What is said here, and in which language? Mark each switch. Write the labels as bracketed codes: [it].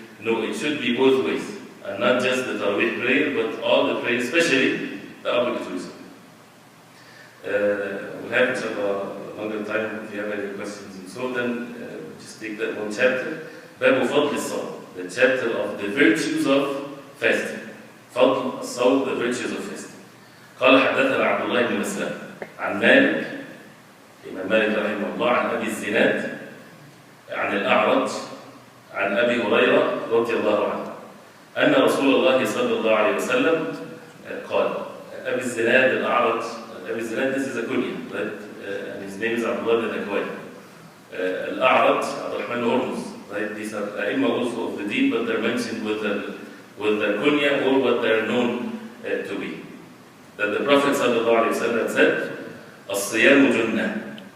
[en] No, it should be both ways. And not just the Tarawih prayer, but all the prayers, especially the obligatories. We'll have, inshallah, a longer time if you have any questions. And so then, just take that one chapter. Babu Fadl al-Sawm, the chapter of the virtues of fasting. Fadl al-Sawm, the virtues of fasting. [ar] قال حدثنا عبد الله بن مسلم عن مالك الإمام مالك رحمه الله عن أبي الزناد عن الأعرج عن أبي هريرة رضي الله عنه أن رسول الله صلى الله عليه وسلم قال أبي الزناد الأعرج. [en] أبي الزناد, this is a kunya, right? And his name is Abdullah bin Akwai. Al-A'raj, Abdurrahman Hormuz. Right? These are A'imma also of the deen, but they're mentioned with the kunya, or what they're known to be. That the Prophet ﷺ said, [ar] "As-siyam junnah."